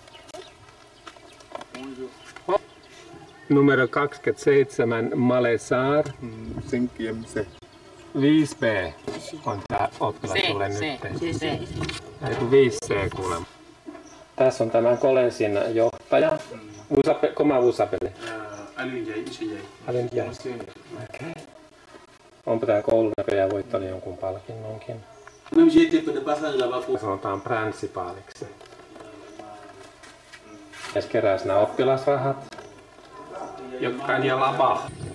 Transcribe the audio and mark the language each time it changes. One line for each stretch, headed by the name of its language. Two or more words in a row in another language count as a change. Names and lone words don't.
Finnish: Numero 27, Malesar. 5B on tää oppilas sulle nyt. Ei 5C kuulemma. Tässä on tämän collegein johtaja.
French: Comment vous appelez? Alain Diaz.
Finnish: Okay. Onpa tää koulu näköjään voittanut jonkun palkinnonkin. Sanotaan principaliksi. Ja keräs nämä oppilasrahat. Jotka on lapa.